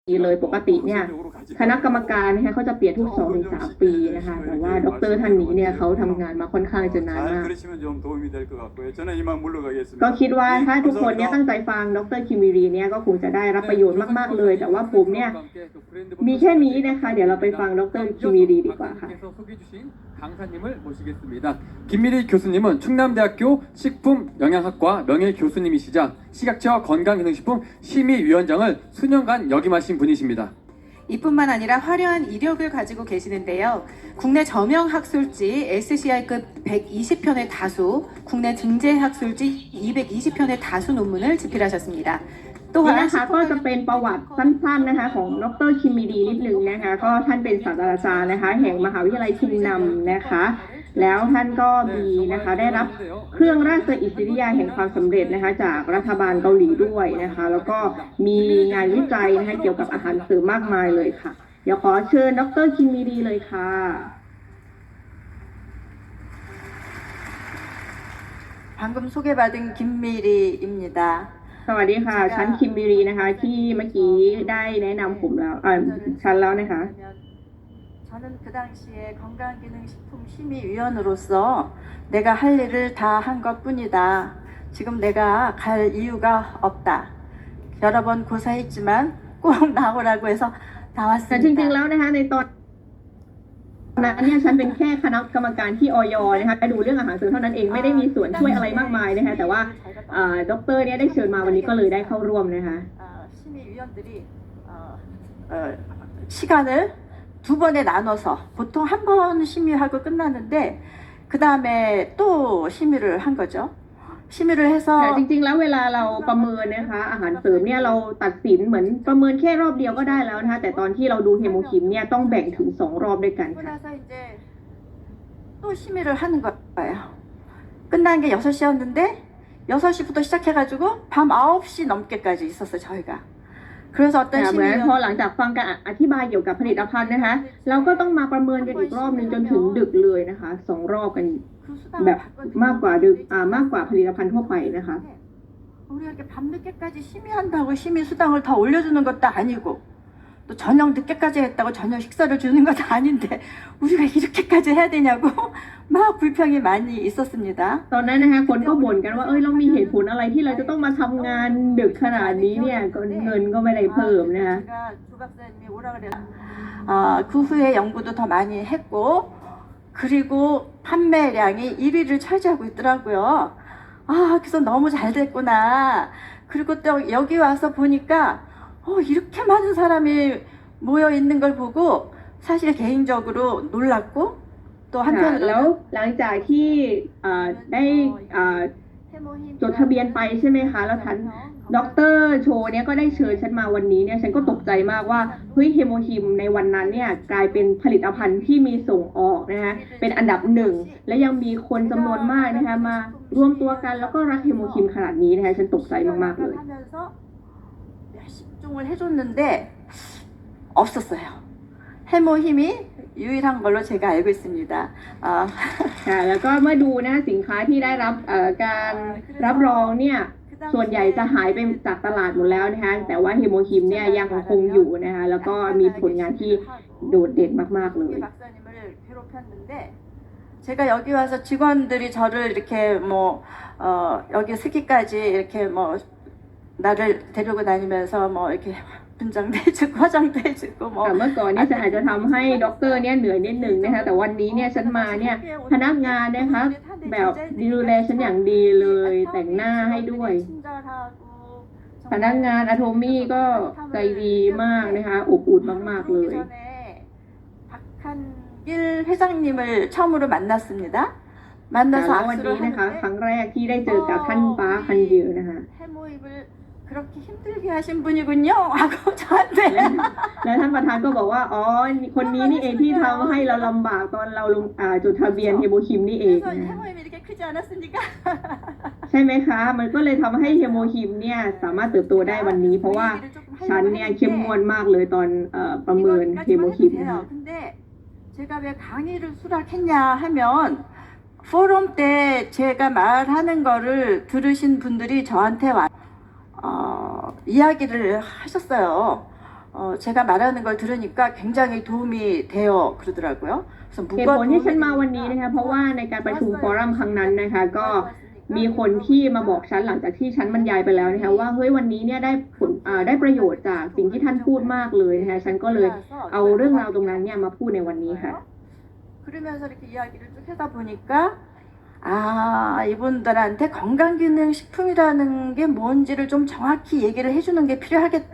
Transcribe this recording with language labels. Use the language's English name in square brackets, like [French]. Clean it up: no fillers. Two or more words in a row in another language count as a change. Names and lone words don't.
[Thai] เลยปกติเนี่ยคณะกรรมการนะคะเขาจะเปลี่ยนทุก2-3 ปีนะคะแต่ว่าดรท่านนี้เนี่ยเขาทำงานมาค่อนข้างจะนานมากก็คิดว่าถ้าทุกคนเนี่ยตั้งใจฟังดรคิมมิรีเนี่ยก็คงจะได้รับประโยชน์มากๆเลยแต่ว่าผมเนี่ยมีแค่นี้นะคะเดี๋ยวเราไปฟังดรคิมมิรีดีกว่าค่ะ [Korean] 강사님을 모시겠습니다. 김미리 교수님은 충남대학교 식품영양학과 명예교수님이시자 식약처 건강기능식품 심의위원장을 수년간 역임하신 분이십니다. 이뿐만 아니라 화려한 이력을 가지고 계시는데요. 국내 저명학술지 SCI급 120편의 다수, 국내 등재학술지 220편의 다수 논문을 집필하셨습니다. [Thai] นี่นะคะก็จะเป็นประวัติสั้นๆนะคะของดรคิมมิรีนิดนึงนะคะก็ท่านเป็นศาสตราจารย์นะคะแห่งมหาวิทยาลัยชินนัมนะคะแล้วท่านก็มีนะคะได้รับเครื่องราชอิสริยาแห่งความสำเร็จนะคะจากรัฐบาลเกาหลีด้วยนะคะแล้วก็มีงานวิจัยนะคะเกี่ยวกับอาหารเสริมมากมายเลยค่ะเดี๋ยวขอเชิญดรคิมมิรีเลยค่ะ [Korean] 방금 소개받은 김미리입니다. [Thai] สวัสดีค่ะฉันคิมมิรีนะคะที่เมื่อกี้ได้แนะนำผมแล้วฉันแล้วนะคะ [Korean] 저는 그 당시에 건강기능식품 심의위원으로서 내가 할 일을 다 한 것뿐이다. 지금 내가 갈 이유가 없다. 여러 번 고사했지만 꼭 나오라고 해서 [Thai] แต่จริงๆ [Korean] 나왔습니다. [Thai] แล้วนะคะในตอนนั้นเนี่ยฉันเป็นแค่คณะกรรมการที่อย. นะคะดูเรื่องอาหารเสริมเท่านั้นเองไม่ได้มีส่วนช่วยอะไรมากมายนะคะแต่ว่าดรเนี่ยได้เชิญมาวันนี้ก็เลยได้เข้าร่วมนะคะ [Korean] 심의위원들이 시간을 2번에 나눠서 보통 한 번 심의하고 끝나는데 그 다음에 또 심의를 한 거죠. 심의를 [Thai] แต่ [Korean] 해서 [Thai] จริงๆ แล้วเวลาเราประเมินนะคะอาหารเสริมเนี่ยเราตัดสินเหมือนประเมินแค่รอบเดียวก็ได้แล้วนะคะแต่ตอนที่เราดูเฮโมคิมเนี่ยต้องแบ่งถึง2 รอบด้วยกัน [Korean] 그러고 [Thai] ค่ะ [Korean] 나서 이제 또 심의를 하는 거예요. 끝난 게 6시였는데 6시부터 시작해가지고 밤 9시 넘게까지 있었어요 저희가. 그래서 [Thai] แต่ [Korean] 어떤 [Thai] เหมือน [Korean] 심의위원 [Thai] พอหลังจากฟังการอธิบายเกี่ยวกับผลิตภัณฑ์นะคะเราก็ต้องมาประเมินกันอีกรอบนึงจนถึงดึกเลยนะคะ2 รอบกัน [Korean] 그 수당을 [Thai] แบบ [Korean] 받거든요. [Thai] มากกว่าดึกมากกว่าผลิตภัณฑ์ทั่วไปนะคะ [Korean] 우리가 이렇게 밤늦게까지 심의한다고 심의 수당을 더 올려주는 것도 아니고 또 저녁 늦게까지 했다고 저녁 식사를 주는 것도 아닌데 우리가 이렇게까지 해야 되냐고 막 불평이 많이 있었습니다. [Thai] ตอนนั้นนะคะคนก็บ่นกันว่าเรามีเหตุผลอะไรที่เราจะต้องมาทำงานดึกขนาดนี้เนี่ยเงินก็ไม่ได้เพิ่มนะคะ [Korean] 제가 조 박사님이 오라 그래서 그 후에 연구도 더 많이 했고 그리고 판매량이 1위를 차지하고 있더라고요. 그래서 너무 잘 됐구나. 그리고 또 여기 와서 보니까 이렇게 많은 사람이 모여 있는 걸 보고 사실 개인적으로 놀랐고 또 [Thai] ค่ะแล้ว [Korean] 한편으로는 [Thai] หลังจากที่ได้จดทะเบียนไปใช่ไหมคะแล้วท่านดรโชเนี่ยก็ได้เชิญฉันมาวันนี้เนี่ยฉันก็ตกใจมากว่าเฮ้ยเฮโมฮิมในวันนั้นเนี่ยกลายเป็นผลิตภัณฑ์ที่มีส่งออกนะคะเป็นอันดับ1และยังมีคนจำนวนมากนะคะมารวมตัวกันแล้วก็รักเฮโมฮิมขนาดนี้นะคะฉันตกใจมากๆเลย [Korean] 하면서 몇십종을 해줬는데 없었어요. 해모힘이 유일한 걸로 제가 알고 있습니다. [Thai] ค่ะแล้วก็เมื่อดูนะสินค้าที่ได้รับการรับรองเนี่ยส่วนใหญ่จะหายไปจากตลาดหมดแล้วนะคะแต่ว่าเฮโมฮิมเนี่ยยังคงอยู่นะคะแล้วก็มีผลงานที่โดดเด่นมากๆเลย [Korean] 박사님을 괴롭혔는데 제가 여기 와서 직원들이 저를 이렇게 여기 스키까지 이렇게 나를 데리고 다니면서 이렇게 분장도 해주고 화장도 해주고 [Thai] เมื่อก่อนเนี่ยฉันอาจจะทำให้ด็อกเตอร์เนี่ยเหนื่อยนิดหนึ่งนะคะแต่วันนี้เนี่ยฉันมาเนี่ยพนักงานนะคะแบบดูแลฉันอย่างดีเลยแต่งหน้าให้ด้วยพนักงานอะโทมี่ก็ใจดีมากนะคะอบอุ่นมากๆเลย [Korean] 박한길 회장님을 처음으로 만났습니다. [Thai] แล้ว [Korean] 만나서 [Thai] วัน [Korean] 악수를 [Thai] นี้นะคะ [Korean] 하는데 [Thai] ครั้งแรกที่ได้เจอกับท่านป้าคันยือนะคะ [Korean] 해모입을 그렇게 힘들게 하신 분이군요 하고 저한테 [Thai] แล้วท่านประธานก็บอกว่าคนนี้นี่เองที่ทำให้เราลำบากตอนเราลงจดทะเบียนเฮโมฮิมนี่เอง [Korean] 그래서 [Thai] นะ [Korean] 해모임이 이렇게 크지 않았으니까 [Thai] ใช่ไหมคะมันก็เลยทำให้เฮโมฮิมเนี่ยสามารถเติบโตได้วันนี้ เพราะว่าฉันเนี่ยเข้มงวดมากเลยตอนประเมินเฮโมฮิมนะคะ [Korean] 근데 제가 왜 강의를 수락했냐 하면 포럼 때 제가 말하는 거를 들으신 분들이 저한테 이야기를 하셨어요. 제가 말하는 걸 들으니까 굉장히 도움이 돼요 그러더라고요. 그래서 [Thai] เหตุผลที่ฉันมาวันนี้นะคะเพราะว่าในการประชุมฟอรัมครั้งนั้นนะคะก็มีคนที่มาบอกฉันหลังจากที่ฉันบรรยายไปแล้วนะคะว่าเฮ้ยวันนี้เนี่ยได้ผลได้ประโยชน์จากสิ่งที่ท่านพูดมากเลยนะคะฉันก็เลยเอาเรื่องราวตรงนั้นเนี่ยมาพูดในวันนี้ค่ะ [Korean] 그러면서 이렇게 이야기를 쭉 하다 보니까 이분들한테 건강기능식품이라는 게 뭔지를 좀 정확히 얘기를 해주는 게 필요하겠다.